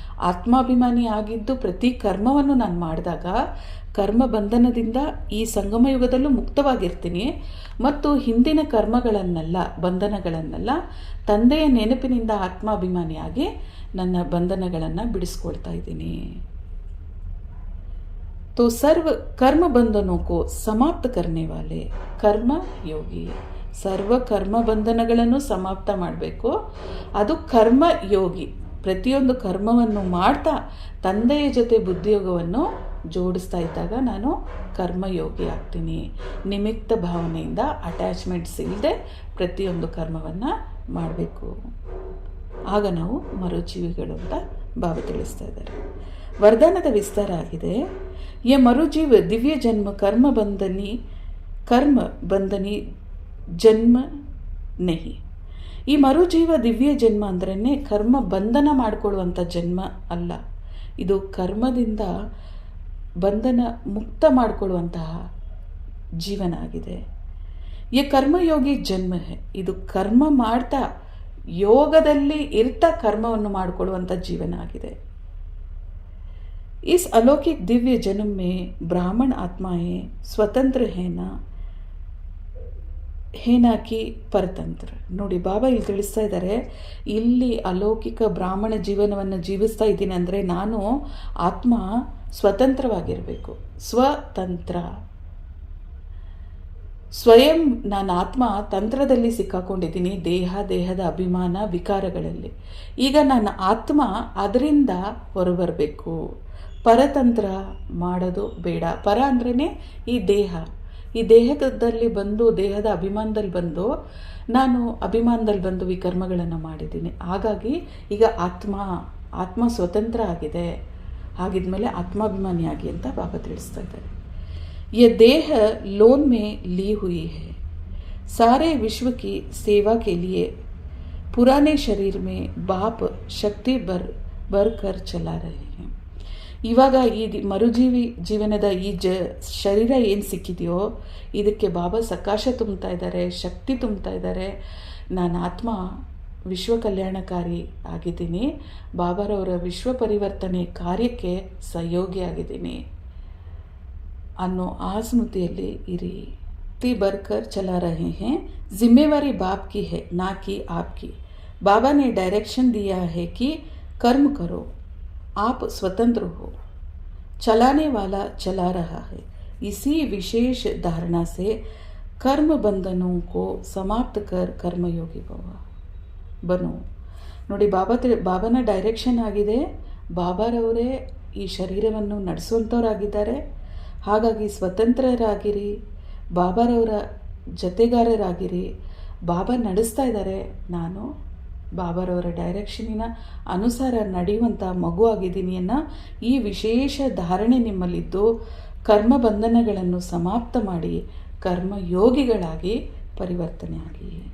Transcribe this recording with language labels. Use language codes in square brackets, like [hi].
[kn] ಆತ್ಮಾಭಿಮಾನಿ ಆಗಿದ್ದು ಪ್ರತಿ ಕರ್ಮವನ್ನು ನಾನು ಮಾಡಿದಾಗ ಕರ್ಮ ಬಂಧನದಿಂದ ಈ ಸಂಗಮ ಯುಗದಲ್ಲೂ ಮುಕ್ತವಾಗಿರ್ತೀನಿ. ಮತ್ತು ಹಿಂದಿನ ಕರ್ಮಗಳನ್ನೆಲ್ಲ, ಬಂಧನಗಳನ್ನೆಲ್ಲ ತಂದೆಯ ನೆನಪಿನಿಂದ ಆತ್ಮಾಭಿಮಾನಿಯಾಗಿ ನನ್ನ ಬಂಧನಗಳನ್ನು ಬಿಡಿಸ್ಕೊಳ್ತಾ ಇದ್ದೀನಿ. [hi] तो सर्व कर्म बंधनों को समाप्त करने वाले कर्म ಯೋಗಿ. [kn] ಸರ್ವ ಕರ್ಮ ಬಂಧನಗಳನ್ನು ಸಮಾಪ್ತ ಮಾಡಬೇಕು, ಅದು ಕರ್ಮ ಯೋಗಿ. ಪ್ರತಿಯೊಂದು ಕರ್ಮವನ್ನು ಮಾಡ್ತಾ ತಂದೆಯ ಜೊತೆ ಬುದ್ಧಿಯೋಗವನ್ನು ಜೋಡಿಸ್ತಾ ಇದ್ದಾಗ ನಾನು ಕರ್ಮಯೋಗಿ ಆಗ್ತೀನಿ. ನಿಮಿತ್ತ ಭಾವನೆಯಿಂದ, ಅಟ್ಯಾಚ್ಮೆಂಟ್ಸ್ ಇಲ್ಲದೆ ಪ್ರತಿಯೊಂದು ಕರ್ಮವನ್ನು ಮಾಡಬೇಕು. ಆಗ ನಾವು ಮರುಜೀವಿಗಳು ಅಂತ ಭಾವ ತಿಳಿಸ್ತಾ ಇದ್ದಾರೆ. ವರದಾನದ ವಿಸ್ತಾರ ಆಗಿದೆ. [hi] ये मरुजीव दिव्य जन्म कर्म बंधनी जन्म नहीं. [kn] ಈ ಮರುಜೀವ ದಿವ್ಯ ಜನ್ಮ ಅಂದ್ರೇ ಕರ್ಮ ಬಂಧನ ಮಾಡಿಕೊಳ್ಳುವಂಥ ಜನ್ಮ ಅಲ್ಲ, ಇದು ಕರ್ಮದಿಂದ ಬಂಧನ ಮುಕ್ತ ಮಾಡಿಕೊಳ್ಳುವಂತಹ ಜೀವನ ಆಗಿದೆ. ಈ ಕರ್ಮಯೋಗಿ ಜನ್ಮ ಇದು ಕರ್ಮ ಮಾಡ್ತಾ, ಯೋಗದಲ್ಲಿ ಇರ್ತಾ ಕರ್ಮವನ್ನು ಮಾಡಿಕೊಳ್ಳುವಂಥ ಜೀವನ ಆಗಿದೆ. [hi] इस अलौकिक दिव्य जन्म में ब्राह्मण आत्माएं स्वतंत्र है ना कि परतंत्र. [kn] ನೋಡಿ, ಬಾಬಾ ಇಲ್ಲಿ ತಿಳಿಸ್ತಾ ಇದ್ದಾರೆ, ಇಲ್ಲಿ ಅಲೌಕಿಕ ಬ್ರಾಹ್ಮಣ ಜೀವನವನ್ನು ಜೀವಿಸ್ತಾ ಇದ್ದೀನಿ ಅಂದರೆ ನಾನು ಆತ್ಮ ಸ್ವತಂತ್ರವಾಗಿರಬೇಕು. ಸ್ವತಂತ್ರ, ಸ್ವಯಂ ನಾನು ಆತ್ಮ ತಂತ್ರದಲ್ಲಿ ಸಿಕ್ಕಾಕೊಂಡಿದ್ದೀನಿ, ದೇಹದ ಅಭಿಮಾನ ವಿಕಾರಗಳಲ್ಲಿ. ಈಗ ನನ್ನ ಆತ್ಮ ಅದರಿಂದ ಹೊರಬರಬೇಕು. ಪರತಂತ್ರ ಮಾಡೋದು ಬೇಡ. ಪರ ಅಂದ್ರೇ ಈ ದೇಹ. ಈ ದೇಹದಲ್ಲಿ ಬಂದು, ದೇಹದ ಅಭಿಮಾನದಲ್ಲಿ ಬಂದು, ನಾನು ಅಭಿಮಾನದಲ್ಲಿ ಬಂದು ವಿಕರ್ಮಗಳನ್ನು ಮಾಡಿದ್ದೀನಿ. ಹಾಗಾಗಿ ಈಗ ಆತ್ಮ ಸ್ವತಂತ್ರ ಆಗಿದೆ. ಹಾಗಿದ್ಮೇಲೆ ಆತ್ಮಾಭಿಮಾನಿಯಾಗಿ ಅಂತ ಬಾಬಾ ತಿಳಿಸ್ತಾ ಇದ್ದಾರೆ. [hi] ये देह लोन में ली हुई है, सारे विश्व की सेवा के लिए पुराने शरीर में बाप शक्ति भर कर चला रहे हैं. [kn] ಇವಾಗ ಈ ಮರುಜೀವಿ ಜೀವನದ ಈ ಶರೀರ ಏನು ಸಿಕ್ಕಿದೆಯೋ ಇದಕ್ಕೆ ಬಾಬಾ ಸಕಾಶ ತುಂಬ್ತಾ ಇದ್ದಾರೆ, ಶಕ್ತಿ ತುಂಬ್ತಾ ಇದ್ದಾರೆ. ನಾನು ಆತ್ಮ ವಿಶ್ವ ಕಲ್ಯಾಣಕಾರಿ ಆಗಿದ್ದೀನಿ, ಬಾಬಾರವರ ವಿಶ್ವ ಪರಿವರ್ತನೆ ಕಾರ್ಯಕ್ಕೆ ಸಹಯೋಗಿ ಆಗಿದ್ದೀನಿ ಅನ್ನೋ ಆ ಸ್ಮೃತಿಯಲ್ಲಿ ಇರಿ. [hi] ತಿ ಬರ್ಕರ್ ಚಲಾ ರಹೆ हैं, जिम्मेवारी बाप की है ना कि आपकी. बाबा ने डायरेक्शन दिया है कि कर्म करो, आप स्वतंत्र हो, चलाने वाला चला रहा है. इसी विशेष धारणा से कर्म बंधनों को समाप्त कर कर्मयोगी बनो. [kn] ನೋಡಿ, ಬಾಬಾನ ಡೈರೆಕ್ಷನ್ ಆಗಿದೆ. ಬಾಬಾರವರೇ ಈ ಶರೀರವನ್ನು ನಡೆಸುವಂಥವರಾಗಿದ್ದಾರೆ. ಹಾಗಾಗಿ ಸ್ವತಂತ್ರರಾಗಿರಿ, ಬಾಬಾರವರ ಜೊತೆಗಾರರಾಗಿರಿ. ಬಾಬಾ ನಡೆಸ್ತಾ ಇದ್ದಾರೆ, ನಾನು ಬಾಬಾರವರ ಡೈರೆಕ್ಷನಿನ ಅನುಸಾರ ನಡೆಯುವಂಥ ಮಗು ಆಗಿದ್ದೀನಿ ಅನ್ನೋ ಈ ವಿಶೇಷ ಧಾರಣೆ ನಿಮ್ಮಲ್ಲಿದ್ದು ಕರ್ಮ ಬಂಧನಗಳನ್ನು ಸಮಾಪ್ತ ಮಾಡಿ ಕರ್ಮಯೋಗಿಗಳಾಗಿ ಪರಿವರ್ತನೆ ಆಗಿ.